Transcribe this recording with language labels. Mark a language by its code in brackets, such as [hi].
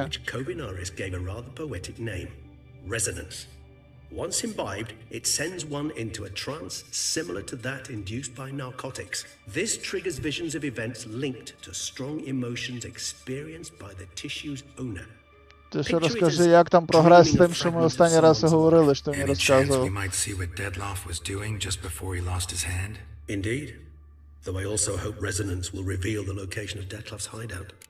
[en] which Kovinaris gave a rather poetic name, resonance. Once imbibed, it sends one into a trance similar to that induced by narcotics. This triggers visions of events linked to strong emotions experienced by the tissue's owner. [uk] Ти ще розкажи, як там прогрес з тим, що ми останній раз і говорили, що ти мені [en] Any chance we [uk] розказував. [en] might see what Deadloff was doing just before he lost his hand? Indeed. Though I also hope resonance will reveal the location of Detlef's hideout.